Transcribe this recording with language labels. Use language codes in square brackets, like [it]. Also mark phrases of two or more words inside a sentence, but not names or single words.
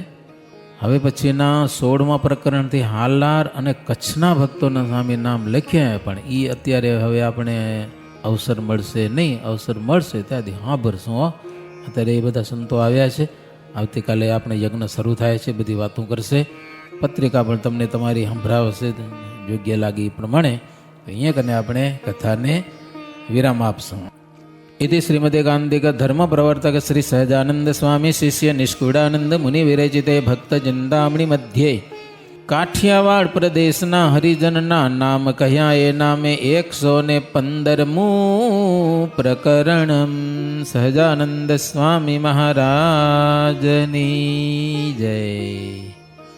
[gu] હવે પછીના 16મા પ્રકરણથી હાલાર અને કચ્છના ભક્તોના સામે નામ લખ્યા, પણ એ અત્યારે હવે આપણે અવસર મળશે નહીં. અવસર મળશે ત્યાંથી સાંભળશું હો. અત્યારે એ બધા સંતો આવ્યા છે. આવતીકાલે આપણે યજ્ઞ શરૂ થાય છે, બધી વાતો કરશે. પત્રિકા પણ તમને તમારી સંભળાવશે યોગ્ય લાગે એ પ્રમાણે. અહીંયા કને આપણે કથાને વિરામ આપશું. [sa] इति श्रीमदेकान्तिक धर्म प्रवर्तक श्री सहजानंद स्वामी शिष्य निष्कुडानंद मुनि विरचिते भक्त चिंतामणि मध्ये [gu] કાઠિયાવાડ પ્રદેશના હરિજનના નામ કહ્યા એ નામે 115મું પ્રકરણ સહજાનંદ સ્વામી મહારાજની જય।